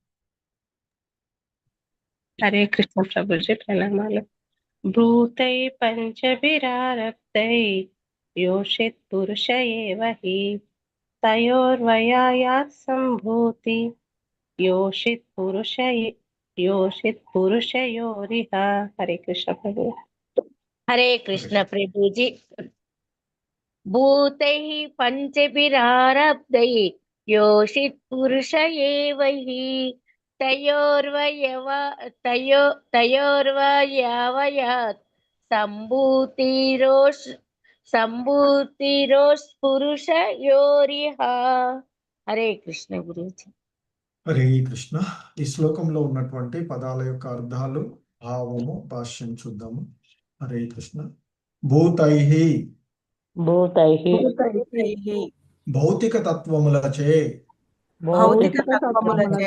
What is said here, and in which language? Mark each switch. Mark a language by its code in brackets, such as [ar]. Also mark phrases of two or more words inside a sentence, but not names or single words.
[sa] హరే కృష్ణ ప్రభుజీ ప్రణామాలు భూతై పంచభిరారబ్ధై యోషిత్ పురుష ఏవ హి తయోర్వ్యయాత్ సంభూతి యోషిత్ పురుషయోరిహ హరే కృష్ణ ప్రభు హరే కృష్ణ ప్రభుజీ భూతై పంచభిరారబ్ధైః योषित् पुरुष एव हि तयोर्वयावयात् सम्भूतिरोस्पुरुषयोरिह हरे कृष्ण गुरुजी హరే కృష్ణ. [te] ఈ శ్లోకంలో ఉన్నటువంటి పదాల యొక్క అర్థాలు, భావము, భాష్యం చూద్దాము. [sa] హరే కృష్ణ. భూతైహి భూతైః భూతైః [te] భౌతిక తత్వములచే భౌతిక తత్వములచే